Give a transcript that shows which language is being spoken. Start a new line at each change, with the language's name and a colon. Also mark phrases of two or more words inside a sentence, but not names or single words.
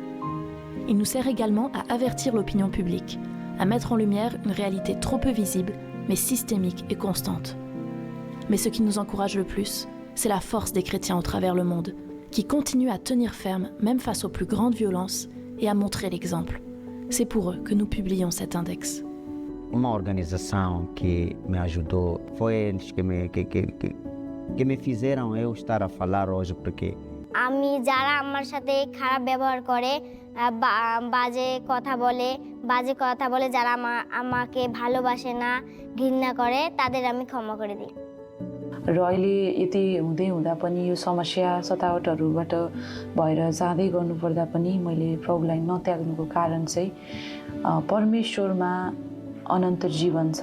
French: Il nous sert également à avertir l'opinion publique, à mettre en lumière une réalité trop peu visible, mais systémique et constante. Mais ce qui nous encourage le plus, c'est la force des chrétiens au travers le monde, qui continuent à tenir ferme même face aux plus grandes violences et à montrer l'exemple. C'est pour eux que nous publions cet index.
Portuguese: Uma organização que me ajudou foi eles que me fizeram eu estar a falar hoje, porque
Bangla: আমি যারা আমার সাথে খারাপ ব্যবহার করে, বাজে কথা বলে, যারা আমাকে ভালোবাসে না, ঘৃণা করে, তাদের আমি ক্ষমা করে দিই.
Nepali: र अहिले यति हुँदै हुँदा पनि यो समस्या सतावटहरूबाट भएर जाँदै गर्नुपर्दा पनि मैले प्रभुलाई नत्याग्नुको कारण चाहिँ परमेश्वरमा अनन्त जीवन छ।